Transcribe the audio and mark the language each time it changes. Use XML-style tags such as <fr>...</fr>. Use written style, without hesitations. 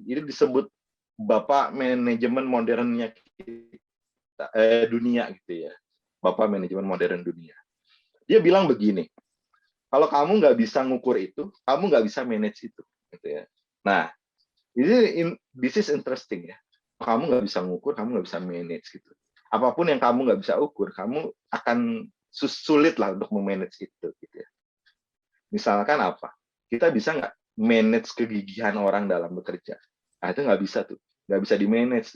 <id>Ini disebut Bapak manajemen modernnya kita, dunia gitu ya. Bapak manajemen modern dunia. Dia bilang begini, kalau kamu nggak bisa ngukur itu, kamu nggak bisa manage itu. Gitu ya. Nah,</id> <en>this is interesting ya.</en> <id>Kamu nggak bisa ngukur, kamu nggak bisa manage gitu. Apapun yang kamu nggak bisa ukur, kamu akan sulit lah untuk memanage itu. Gitu ya. Misalkan apa? Kita bisa nggak manage kegigihan orang dalam bekerja? Nah, itu nggak bisa tuh. Nggak bisa di-manage.</id>